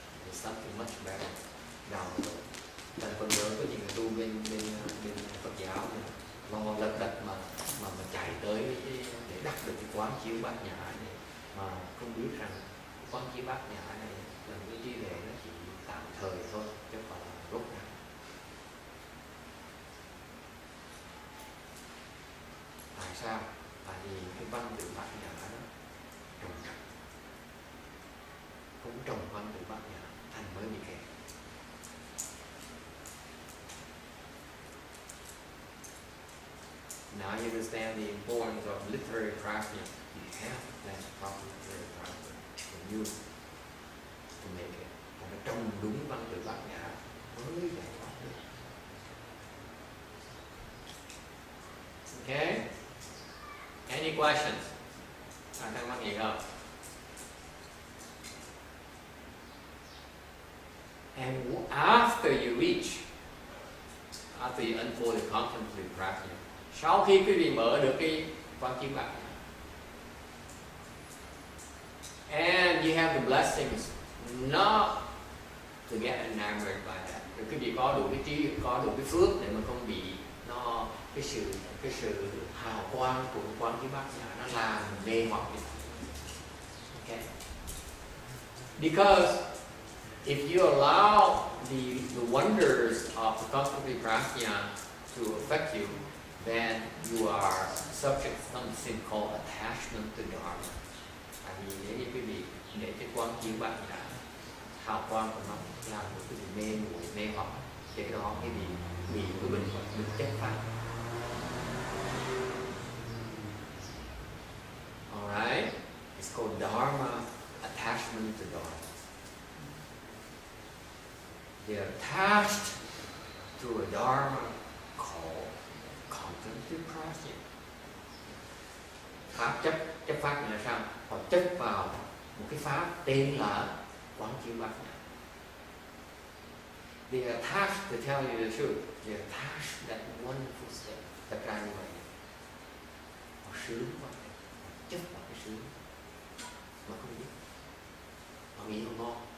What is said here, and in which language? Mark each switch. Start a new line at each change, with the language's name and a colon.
English: There's something much better down the road.
Vietnamese: Thành phần lớn có những người tu bên Phật giáo này lo lật đật mà chạy tới để đắc được cái quán chiếu bát nhã này mà không biết rằng quán chiếu bát nhã này là cái trí tuệ nó chỉ tạm thời thôi chứ không phải là rốt ráo. Tại sao? Tại vì cái văn tự bát nhã đó trùng trật, cũng trồng văn tự bát nhã thành mới bị kẹt.
English: Now you understand the importance of literary craftsmanship. You have to plan proper literary craftsmanship for you to make it.
Vietnamese: Và nó trông đúng văn tự bát nhã mới giải thoát được.
English: Okay? Any questions?
Vietnamese: Ai thắc mắc gì không?
English: And after you unfold the contemplative practice,
Vietnamese: sau khi quý vị mở được cái quán chiếu bát nhã,
English: and you have the blessings not to get enamored by that,
Vietnamese: rồi quý vị có đủ cái trí, có đủ cái phước để mà không bị nó cái sự hào quang của quán chiếu bát nhã nó làm mê hoặc.
English: Okay? Because if you allow the wonders of the contemplative prajna to affect you, then you are subject to something called attachment to Dharma.
Vietnamese: Tại vì nếu như quý vị để cái quán chiếu bát nhã hào quang của nó làm cho quý vị mê muội mê hoặc, thì đó quý vị bị cái bệnh chất pháp.
English: Alright, it's called Dharma attachment to Dharma. They are attached to a Dharma called contemplative practice.
Vietnamese: Pháp chấp pháp là sao? Họ chấp vào một cái pháp tên là quán chiếu bát nhã.
English: They are attached, to tell you the truth, they are attached to that wonderful state.
Vietnamese: Thật ra như vậy, họ sướng quá, họ chấp vào cái sướng mà không biết, họ nghĩ nó ngon.